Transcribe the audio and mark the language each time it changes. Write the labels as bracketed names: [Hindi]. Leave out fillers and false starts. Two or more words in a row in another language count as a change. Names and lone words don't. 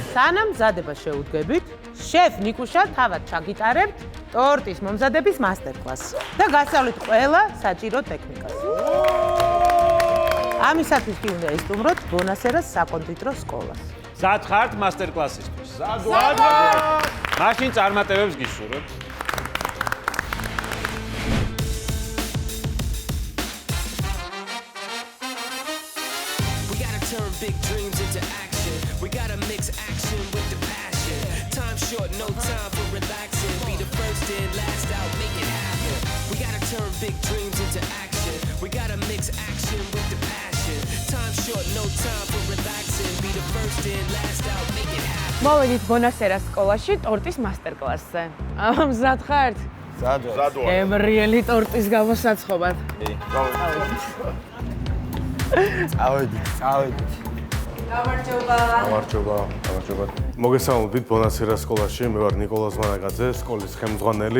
[Georgian] სანამ მზადება შეუდგებით, შეფ ნიკუშა თავად ჩაგიტარებთ ტორტის მომზადების მასტერკლასს და გასწავლით ყველა საჭირო ტექნიკას. ამისათვის კი უნდა ესტუმროთ ბონასერას საკონდიტრო სკოლას. სად ხართ მასტერკლასისთვის? სად ვარ? მაშინ წარმატებებს გისურვებთ. [English] We gotta turn big dreams into action. We gotta mix action with the passion. Time short, no time for relaxing. Be the first in, last out, make it happen. We gotta turn big dreams into action. We gotta mix action with the passion. Time short, no time for relaxing. Be the first in, last out, make it happen. [Georgian] მოვედით ბონასერას სკოლაში ტორტის მასტერკლასზე. მზად ხართ? ზადო. ემრიელი ტორტის გამოსაცხობად. წავედით. გამარჯობა. მოგესალმებით ბონასერას სკოლაში. მე ვარ ნიკოლოზ მანაგაძე, სკოლის ხელმძღვანელი.